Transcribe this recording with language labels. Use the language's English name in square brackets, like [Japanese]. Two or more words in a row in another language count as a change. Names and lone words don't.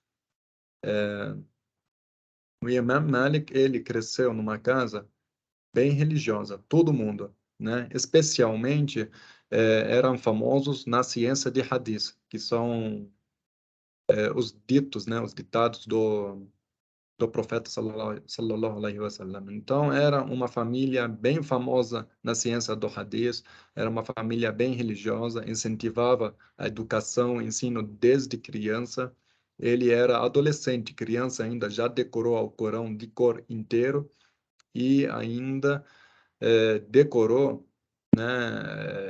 [Portuguese] O Imam Malik, ele cresceu numa casa bem religiosa, todo mundo, né? Especialmente eram famosos na ciência de hadith, que são os ditos, né? Os ditados do profeta [Arabic] صلى الله عليه وسلم. [Portuguese] Então era uma família bem famosa na ciência do hadith, era uma família bem religiosa, incentivava a educação, o ensino desde criança. Ele era adolescente, criança ainda, já decorou o Corão de cor inteiro e ainda decorou, né?